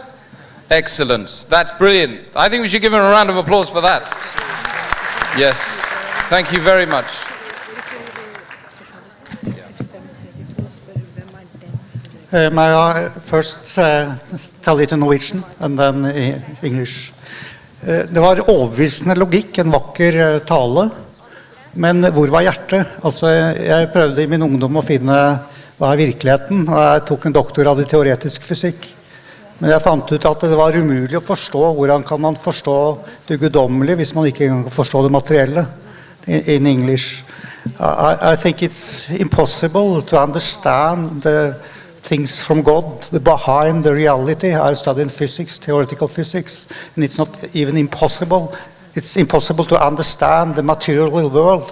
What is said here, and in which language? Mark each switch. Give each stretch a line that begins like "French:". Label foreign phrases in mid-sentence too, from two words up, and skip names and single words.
English: Excellent. That's brilliant. I think we should give him a round of applause for that. Yes. Thank you very much. May I first tell it in Norwegian and then English?
Norwegian: Det var overbevisende logikk, en vakker tale. Men hvor var hjertet? Altså, jeg prøvde I min ungdom å finne hva virkeligheten, og jeg tok en doktorgrad I teoretisk fysikk. Men jeg fant ut at det var umulig å forstå. Hvordan kan man forstå det guddommelige hvis man ikke kan forstå det materielle?
English: In English. I think it's impossible to understand the things from God, the behind the reality. I studied physics, theoretical physics, and it's not even impossible. It's impossible to understand the material world.